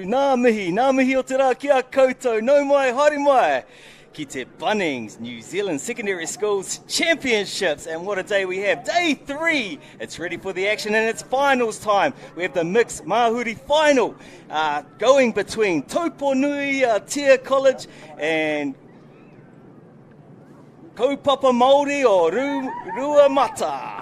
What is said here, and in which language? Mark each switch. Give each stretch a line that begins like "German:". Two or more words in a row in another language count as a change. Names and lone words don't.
Māori: Nā mihi o te rā kia koutou, nau mai, haere mai. Ki te
English: Bunnings New Zealand Secondary Schools Championships, and what a day we have. Day 3, it's ready for the action and it's finals time. We have the mixed Mahuri final going between Tauponui Tia College and Kaupapa Māori o Rua Mata.